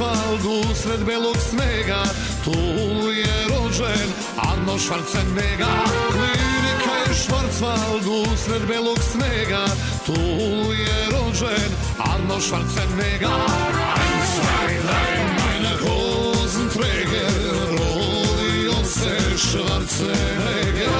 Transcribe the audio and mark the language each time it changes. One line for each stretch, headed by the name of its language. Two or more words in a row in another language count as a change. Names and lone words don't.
Serbian: Schwarzwaldu sred belog snega, tu je rođen Arnold Schwarzenegger. Klinike Schwarzwaldu sred belog snega, tu je rođen Arnold Schwarzenegger.
German: Ein, zwei, drei, meine Hosenträger,
Serbian: rodio se Schwarzenegger.